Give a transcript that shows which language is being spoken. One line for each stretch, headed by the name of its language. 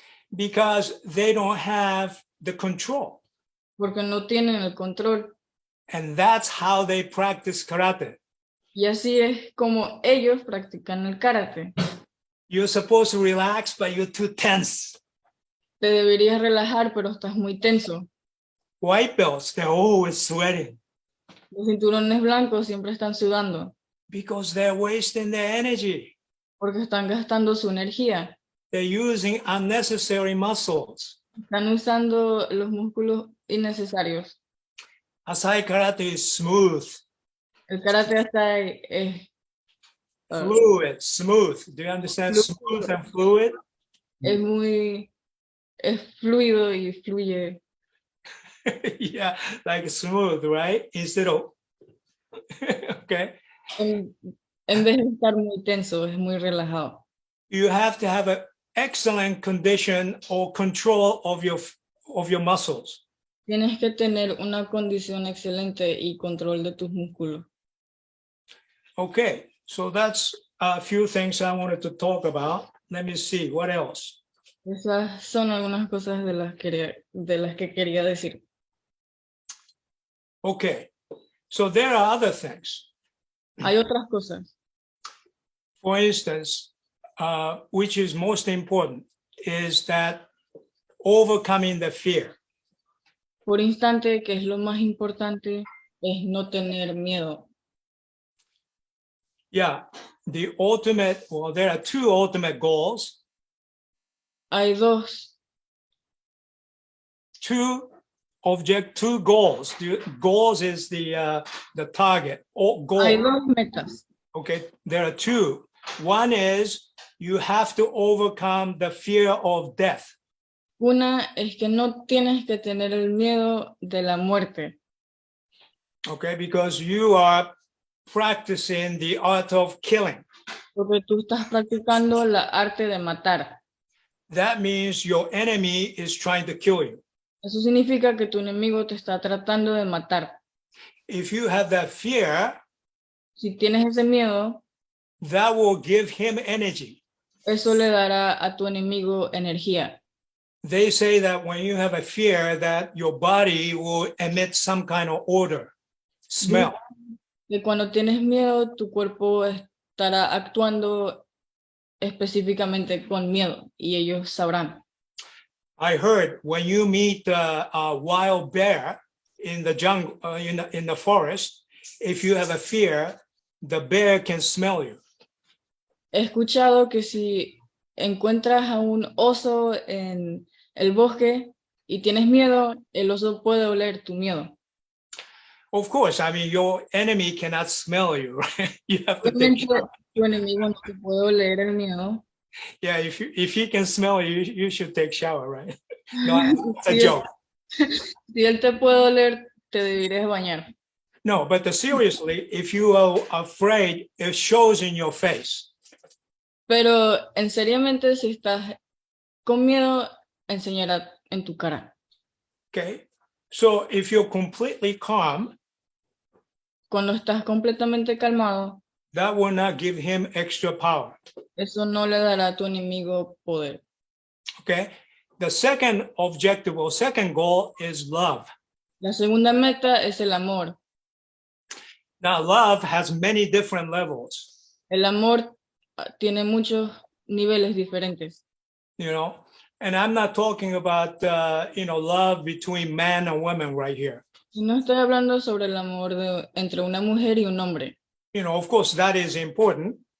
English: Because they don't have the control.
Spanish: Porque no tienen el control.
English: And that's how they practice karate.
Spanish: Y así es como ellos practican el karate.
English: You're supposed to relax, but you're too tense.
Spanish: Te deberías relajar, pero estás muy tenso.
English: White belts, they're always sweating.
Spanish: Los cinturones blancos siempre están sudando.
English: Because they're wasting their energy.
Spanish: Porque están gastando su energía.
English: They're using unnecessary muscles.
Spanish: Están usando los músculos innecesarios.
English: Asai karate is smooth.
Spanish: El karate Asai es
English: fluid, smooth. Do you understand? Smooth and fluid?
Spanish: Es fluido y fluye.
English: Yeah, like smooth, right? Instead of, okay.
Spanish: En vez de estar muy tenso, es muy relajado.
English: You have to have an excellent condition or control of your muscles.
Spanish: Tienes que tener una condición excelente y control de tus músculos.
English: Okay, so that's a few things I wanted to talk about. Let me see, what else?
Spanish: Esas son algunas cosas de las que quería decir.
English: Okay, so there are other things.
Spanish: Hay otras cosas.
English: For instance, which is most important, is that overcoming the fear.
Spanish: Por instante, que es lo más importante, es no tener miedo.
English: Yeah, the ultimate, well, there are two ultimate goals.
Spanish: Hay dos.
English: Two goals. Goals is the target or goal.
Spanish: Hay dos metas.
English: Okay, there are two. One is you have to overcome the fear of death.
Spanish: Una es que no tienes que tener el miedo de la muerte.
English: Okay, because you are practicing the art of killing.
Spanish: Porque tú estás practicando la arte de matar.
English: That means your enemy is trying to kill you.
Spanish: Eso significa que tu enemigo te está tratando de matar.
English: If you have that fear,
Spanish: si tienes ese miedo,
English: that will give him energy.
Spanish: Eso le dará a tu enemigo energía.
English: They say that when you have a fear, that your body will emit some kind of odor, smell.
Spanish: Que cuando tienes miedo, tu cuerpo estará actuando específicamente con miedo y ellos sabrán.
English: I heard when you meet a wild bear in the jungle, in the forest, if you have a fear, the bear can smell you.
Spanish: He escuchado que si encuentras a un oso en el bosque y tienes miedo, el oso puede oler tu miedo.
English: Of course, I mean, your enemy cannot smell you, right? You have to take
Spanish: Obviamente,
English: shower.
Spanish: tu enemigo no te puede oler el miedo.
English: Yeah, if he can smell you, you should take shower, right? No, it's a
Spanish: Si
English: joke.
Spanish: si él te puede oler, te deberías bañar.
English: No, but seriously, if you are afraid, it shows in your face.
Spanish: Pero en seriamente, si estás con miedo, enseñará en tu cara.
English: Okay, so if you're completely calm,
Spanish: Cuando estás completamente calmado,
English: that will not give him extra power.
Spanish: eso no le dará a tu enemigo poder.
English: Okay, the second objective or second goal is love.
Spanish: La segunda meta es el amor.
English: Now, love has many different levels,
Spanish: El amor tiene muchos niveles diferentes.
English: you know, and I'm not talking about, love between man and woman right here.
Spanish: Y no estoy hablando sobre el amor entre una mujer y un hombre.
English: You know, of course, that is important.